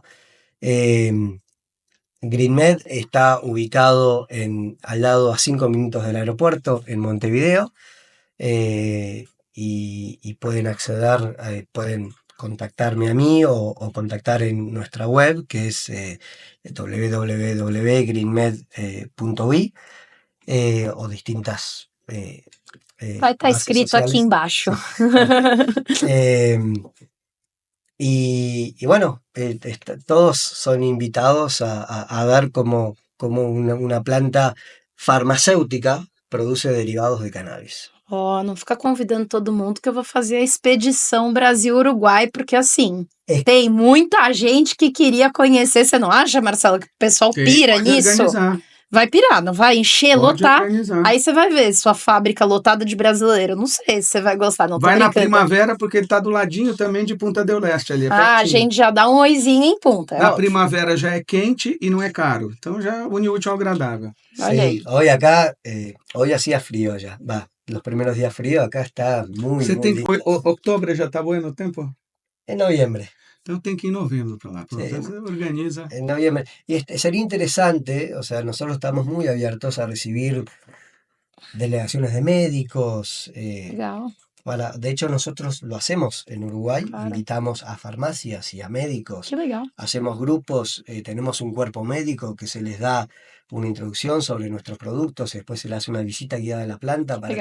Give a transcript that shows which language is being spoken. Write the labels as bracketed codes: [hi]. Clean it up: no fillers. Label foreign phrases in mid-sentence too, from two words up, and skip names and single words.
[es] Em, GreenMed está ubicado al lado a 5 minutos del aeropuerto en Montevideo, y pueden acceder, pueden contactarme a mí o contactar en nuestra web, que es www.greenmed.uy, o distintas [pt] Vai estar [es] bases [pt] escrito aqui [es] sociales. [pt] embaixo. [es] Em, y bueno, todos son invitados a ver cómo una planta farmacéutica produce derivados de cannabis. [pt] Ó, não fica convidando todo mundo que eu vou fazer a expedição Brasil-Uruguai, porque assim, É. tem muita gente que queria conhecer. Você não acha, Marcelo, que o pessoal pira Pode nisso? organizar. Vai pirar, não vai encher, Pode lotar. organizar. Aí você vai ver sua fábrica lotada de brasileiro. Não sei se você vai gostar, não tô Vai na brincando. primavera, porque ele tá do ladinho também de Punta del Este ali, é Ah, a pertinho. gente já dá um oizinho em Punta, é Na óbvio. primavera já é quente e não é caro. Então já une o útil ao agradável. Olha aí. [es] Sí, hoy acá, hoy hacía frío ya, los primeros días frío, acá está muy, [pt] Você [es] muy [pt] tem [es] lindo. [pt] outubro já tá bueno o tempo? [es] En noviembre, [pt] Então tem que ir em novembro para lá. Pronto, [es] Sí. [pt] você organiza. [es] en noviembre. Y sería interesante, o sea, nosotros estamos muy abiertos a recibir delegaciones de médicos. [pt] Legal. [es] De hecho, nosotros lo hacemos en Uruguay, [pt] Claro. [es] invitamos a farmacias y a médicos, [pt] Que legal. [es] hacemos grupos, tenemos un cuerpo médico que se les da una introducción sobre nuestros productos, después se les hace una visita guiada a la planta para que